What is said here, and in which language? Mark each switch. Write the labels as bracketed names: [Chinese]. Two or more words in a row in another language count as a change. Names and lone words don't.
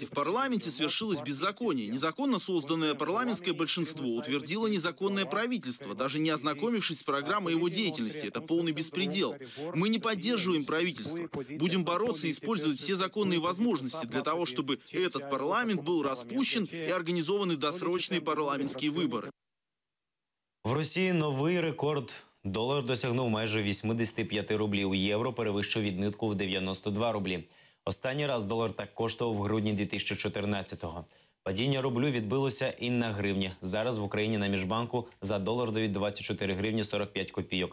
[Russian] В парламенте свершилось беззаконие. Незаконно созданное парламентское большинство утвердило незаконное правительство, даже не ознакомившись с программой его деятельности. Это полный беспредел. Мы не поддерживаем правительство. Будем бороться и использовать все законные возможности для того, чтобы этот парламент был распущен и организованы досрочные парламентские выборы. [Ukrainian] В Росії новий рекорд. Долар досягнув майже 85 рублів. Євро перевищив відмітку в 92 рублі. Останній раз долар так коштував в грудні 2014-го. Падіння рублю відбилося і на гривні. Зараз в Україні на Міжбанку за долар дають 24 гривні 45 копійок.